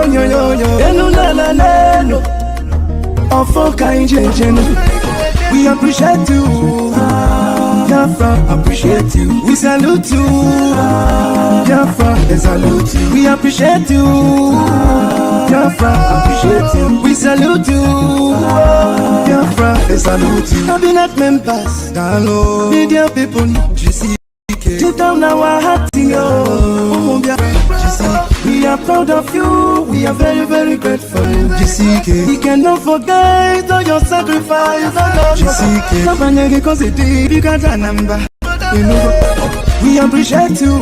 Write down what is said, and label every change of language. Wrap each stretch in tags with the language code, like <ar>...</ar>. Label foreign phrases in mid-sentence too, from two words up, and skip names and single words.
<ig>Enu na.</ig> <en>We appreciate you. Biafra, appreciate you. We salute you. Biafra, they salute you. We appreciate you. Biafra, appreciate you. We salute you. Biafra, they salute you. Cabinet members, hello. Media people, GC. Deep down our heart, we are proud of you. We are very, very grateful. GCK. We cannot forget all your sacrifice. GCK. We appreciate you.</en>